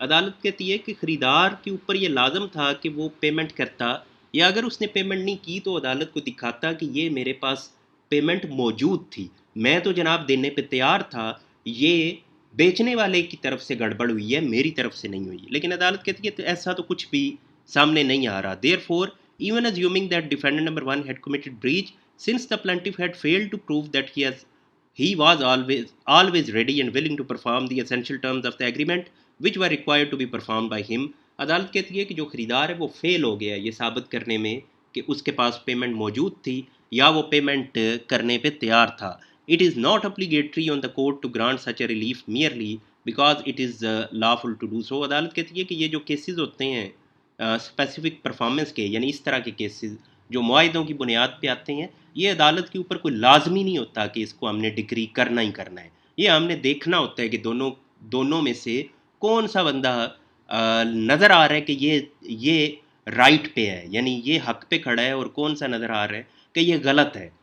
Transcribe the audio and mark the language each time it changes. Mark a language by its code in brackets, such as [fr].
[ur] عدالت کہتی ہے کہ خریدار کے اوپر یہ لازم تھا کہ وہ پیمنٹ کرتا، یا اگر اس نے پیمنٹ نہیں کی تو عدالت کو دکھاتا کہ یہ میرے پاس پیمنٹ موجود تھی، میں تو جناب دینے پہ تیار تھا، یہ بیچنے والے کی طرف سے گڑبڑ ہوئی ہے، میری طرف سے نہیں ہوئی. لیکن عدالت کہتی ہے ایسا تو کچھ بھی سامنے نہیں آ رہا. [en] Therefore even assuming that defendant number 1 had committed breach, since the plaintiff had failed to prove that he was always ready and willing to perform the essential terms of the agreement which were required to be performed by him. [ur] عدالت کہتی ہے کہ جو خریدار ہے وہ فیل ہو گیا یہ ثابت کرنے میں کہ اس کے پاس پیمنٹ موجود تھی یا وہ پیمنٹ کرنے پہ تیار تھا. [en] It is not obligatory on the court to grant such a relief merely because it is lawful to do so. [ur] عدالت کہتی ہے کہ یہ جو کیسز ہوتے ہیں اسپیسیفک پرفارمنس کے، یعنی اس طرح کے کیسز جو معاہدوں کی بنیاد پہ آتے ہیں، یہ عدالت کے اوپر کوئی لازمی نہیں ہوتا کہ اس کو ہم نے ڈگری کرنا ہی کرنا ہے. یہ ہم نے دیکھنا ہوتا ہے کہ دونوں میں سے کون سا بندہ نظر آ رہا ہے کہ یہ رائٹ پہ ہے، یعنی یہ حق پہ کھڑا ہے، اور کون سا نظر آ رہا ہے کہ یہ غلط ہے.